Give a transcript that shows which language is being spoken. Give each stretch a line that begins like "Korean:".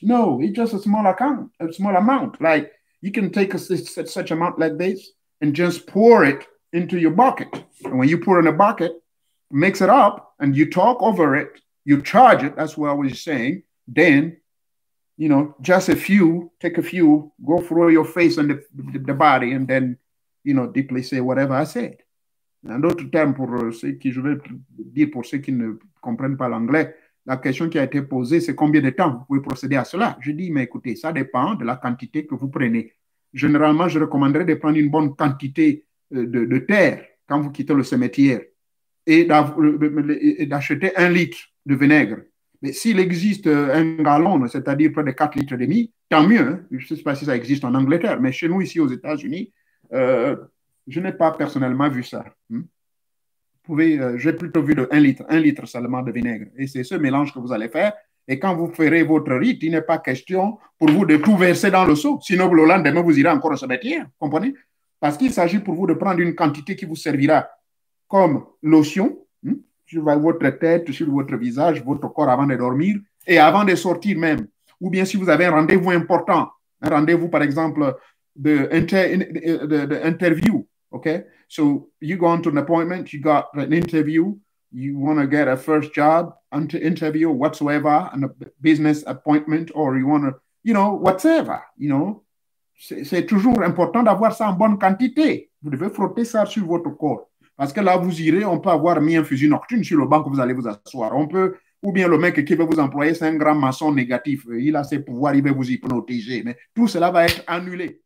English: No, it's just a small amount. Like you can take such amount like this and just pour it into your bucket. And when you pour in a bucket, mix it up and you talk over it, you charge it. That's what I was saying. Then, you know, just a few, take a few, go through your face and the body, and then, you know, deeply say whatever I said.
French: Un autre terme pour ceux qui, je vais dire pour ceux qui ne comprennent pas l'anglais, la question qui a été posée, c'est combien de temps vous pouvez procéder à cela? Je dis, mais écoutez, ça dépend de la quantité que vous prenez. Généralement, je recommanderais de prendre une bonne quantité de terre quand vous quittez le cimetière et d'acheter 1 litre de vinaigre. Mais s'il existe un gallon, c'est-à-dire près de 4,5 litres, tant mieux. Je ne sais pas si ça existe en Angleterre, mais chez nous, ici aux États-Unis, je n'ai pas personnellement vu ça. J'ai plutôt vu de 1 litre seulement de vinaigre. Et c'est ce mélange que vous allez faire. Et quand vous ferez votre rite, il n'est pas question pour vous de tout verser dans le seau. Sinon, le lendemain, vous irez encore au cimetière. Comprenez? Parce qu'il s'agit pour vous de prendre une quantité qui vous servira comme lotion sur votre tête, sur votre visage, votre corps avant de dormir et avant de sortir même. Ou bien si vous avez un rendez-vous important, un rendez-vous, par exemple, d'interview, OK?
English: So, you go on to an appointment, you got an interview, you want to get a first job, interview, whatsoever, and a business appointment, or you want to, you know, whatever, you know.
French: C'est toujours important d'avoir ça en bonne quantité. Vous devez frotter ça sur votre corps. Parce que là, vous irez, on peut avoir mis un fusil nocturne sur le banc que vous allez vous asseoir. On peut, ou bien le mec qui veut vous employer, c'est un grand maçon négatif. Il a ses pouvoirs, il veut vous hypnotiser. Mais tout cela va être annulé.